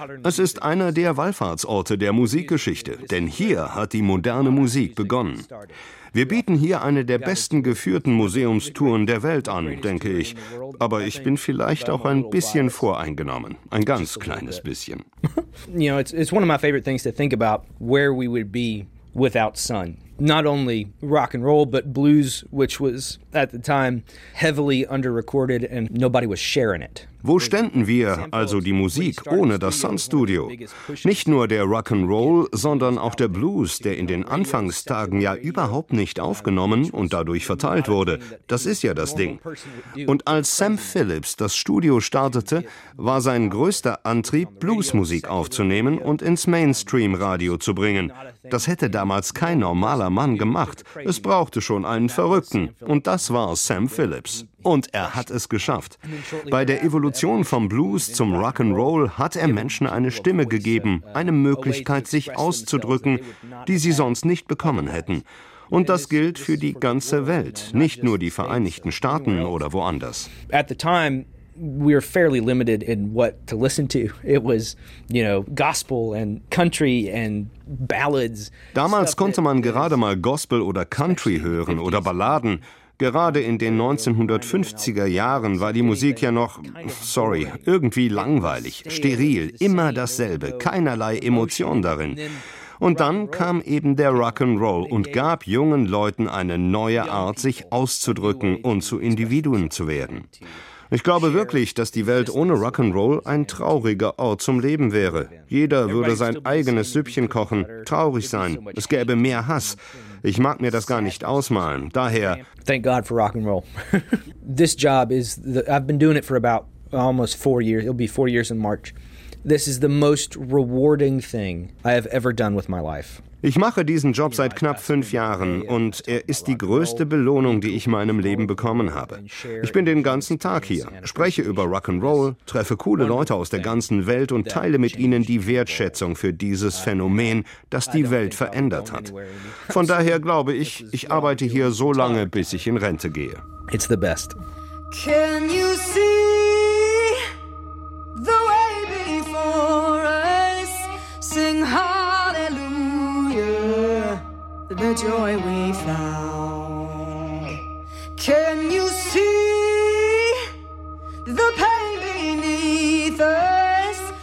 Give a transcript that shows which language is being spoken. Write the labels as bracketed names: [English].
[German] Es ist einer der Wallfahrtsorte der Musikgeschichte, denn hier hat die moderne Musik begonnen. Wir bieten hier eine der besten geführten Museumstouren der Welt an, denke ich. Aber ich bin vielleicht auch ein bisschen voreingenommen, ein ganz kleines bisschen. [English] You know, it's one of my favorite things to think about where we would be without Sun. Not only rock and roll, but blues, which was at the time heavily underrecorded and nobody was sharing it. [German] Wo ständen wir, also die Musik, ohne das Sun Studio? Nicht nur der Rock'n'Roll, sondern auch der Blues, der in den Anfangstagen ja überhaupt nicht aufgenommen und dadurch verteilt wurde. Das ist ja das Ding. Und als Sam Phillips das Studio startete, war sein größter Antrieb, Bluesmusik aufzunehmen und ins Mainstream-Radio zu bringen. Das hätte damals kein normaler Mann gemacht. Es brauchte schon einen Verrückten. Und das war Sam Phillips. Und er hat es geschafft. Bei der Evolution vom Blues zum Rock'n'Roll hat er Menschen eine Stimme gegeben, eine Möglichkeit, sich auszudrücken, die sie sonst nicht bekommen hätten. Und das gilt für die ganze Welt, nicht nur die Vereinigten Staaten oder woanders. [English] At the time, we were fairly limited in what to listen to. It was, you know, gospel and country and ballads. [German] Damals konnte man gerade mal Gospel oder Country hören oder Balladen. Gerade in den 1950er Jahren war die Musik ja noch, sorry, irgendwie langweilig, steril, immer dasselbe, keinerlei Emotion darin. Und dann kam eben der Rock'n'Roll und gab jungen Leuten eine neue Art, sich auszudrücken und zu Individuen zu werden. Ich glaube wirklich, dass die Welt ohne Rock'n'Roll ein trauriger Ort zum Leben wäre. Jeder würde sein eigenes Süppchen kochen, traurig sein, es gäbe mehr Hass. Ich mag mir das gar nicht ausmalen. Daher. [English] Thank God for rock and roll. This job is. I've been doing it for about almost 4 years. It'll be 4 years in March. This is the most rewarding thing I have ever done with my life. [German] Ich mache diesen Job seit knapp 5 Jahren und er ist die größte Belohnung, die ich in meinem Leben bekommen habe. Ich bin den ganzen Tag hier, spreche über Rock'n'Roll, treffe coole Leute aus der ganzen Welt und teile mit ihnen die Wertschätzung für dieses Phänomen, das die Welt verändert hat. Von daher glaube ich, ich arbeite hier so lange, bis ich in Rente gehe. [English] It's the best. Can you see the way before us? Sing hallelujah. The joy we found. Can you see the pain beneath us?